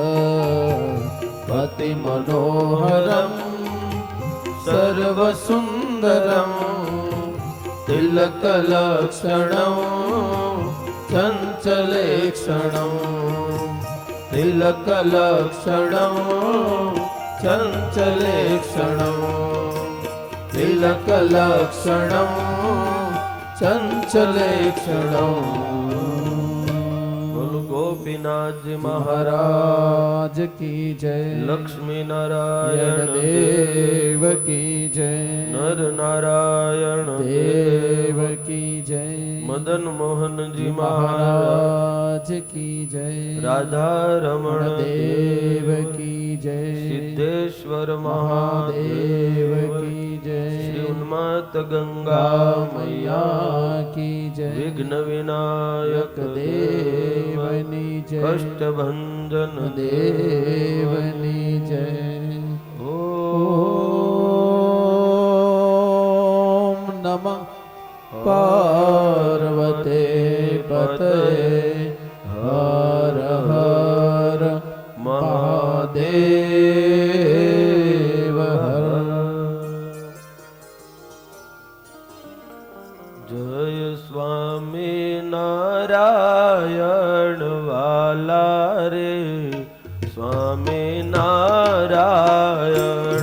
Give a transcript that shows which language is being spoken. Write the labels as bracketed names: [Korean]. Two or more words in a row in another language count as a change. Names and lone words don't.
[Sanskrit] અતિ મનોહરમ સર્વ સુંદરમ તિલકલક્ષણમ ચંચલેક્ષણમ તિલકલક્ષણમ चञ्चले क्षणं तिलकलक्षणं चञ्चले क्षणं। [Hindi] बोलो गोपीनाथ जी महाराज महाराज की जय। लक्ष्मी नारायण देव की जय। नर नारायण देव की जय। मदन मोहन जी महाराज महाराज की जय। राधा रमण देव की जय। सिद्धेश्वर महादेव महादेव की जय। श्री उन्मत्त गंगा मैया मैया की जय। विघ्न विनायक [Gujarati] देवनी जय। [Hindi] कष्ट भंजन [Gujarati] देवनी जय। [Hindi] ओम [Sanskrit] ओम नमः पार्वते पतये हर हर महादेव हर। [Hindi] जय स्वामी नारायण वाला रे स्वामी नारायण।